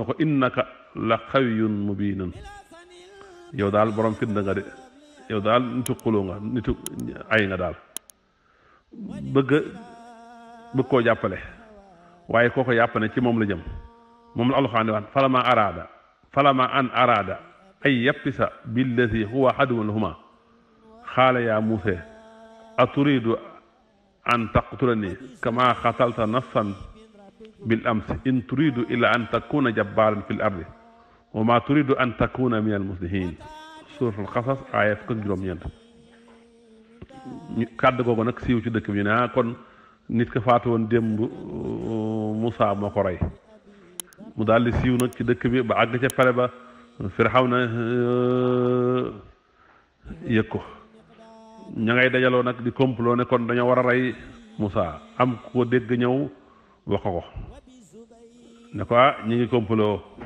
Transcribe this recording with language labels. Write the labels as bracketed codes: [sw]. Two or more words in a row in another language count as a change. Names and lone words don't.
[wo] ko [ar] إنك لغوي مبين [wo] yow daal borom fitna nga de yow daal nitu xuloo nga nitu ay nga daal bëgg koo jàppale waaye kooko yàpp ne ci moom la jëm moom la alxuraan di wax [ar] فلما أن أراد أن يبطش بالذي هو عدو لهما قال يا موسى أتريد أن تقتلني كما قتلت نفسا بالأمس إن تريد إلا أن تكون جبارا في الأرض وما تريد أن تكون من المصلحين سورة القصص [wo] aaya fukk ak juróom-ñeent kàddu googu nag siiw ci dëkk bi ñu ne kon nit ka faatu woon démb Moussa moo ko rey mu daal di siiw nag ci dëkk bi ba àgg ca pale ba Firawna yëg ko ña ngay dajaloo nag di complot ne kon dañoo war a rey Moussa am ko dégg ñëw wax ko ne ko ñi ngi complot